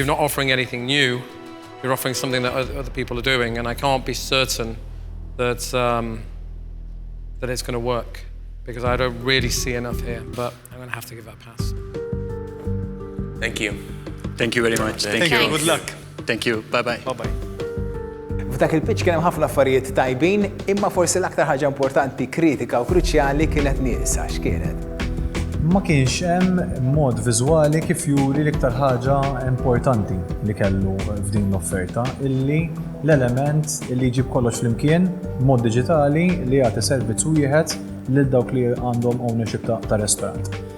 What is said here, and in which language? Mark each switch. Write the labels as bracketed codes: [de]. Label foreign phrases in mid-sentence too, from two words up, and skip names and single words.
[en] You're not offering anything new. You're offering something that other people are doing, and I can't be certain that that it's going to work because I don't really see enough here. But I'm going to have to give that a pass. Thank you. Thank you very much. Thank you. Good luck. Thank you. Bye-bye. Bye-bye. [mt] F'dak il-pitch kien hemm ħafna affarijiet tajbin, imma forsi l-aktar ħaġa importanti, kritika u kruċjali kienet nieqsa x'kienet. Ma kienx hemm mod viżwali kif juri l-iktar ħaġa importanti li kellu f'din l-offerta, illi l-element li jġib kollox flimkien mod diġitali li jagħti servizz wieħed lil dawk li għandhom ownership ta' restorant.